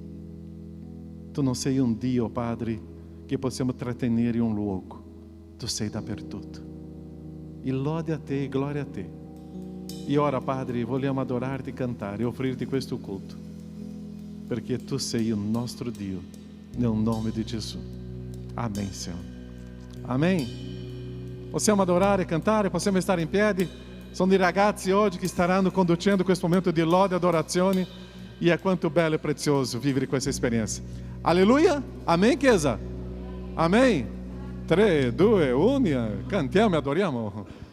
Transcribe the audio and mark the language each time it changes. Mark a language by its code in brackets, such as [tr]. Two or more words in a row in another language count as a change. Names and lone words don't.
[it] Tu non sei un Dio, Padre, che possiamo trattenere in un luogo. Tu sei dappertutto. E lode a te e gloria a te. E ora, Padre, vogliamo adorarti, cantare e offrirti questo culto, perché tu sei il nostro Dio, nel nome di Gesù. [pt] Amém, Senhor. Amém. [it] Possiamo adorare, cantare, possiamo stare in piedi. Sono i ragazzi oggi che staranno conducendo questo momento di lode e adorazione, e è quanto bello e prezioso vivere questa esperienza. Alleluia. Amém, Chiesa. Amém. 3, 2, 1, cantiamo e adoriamo.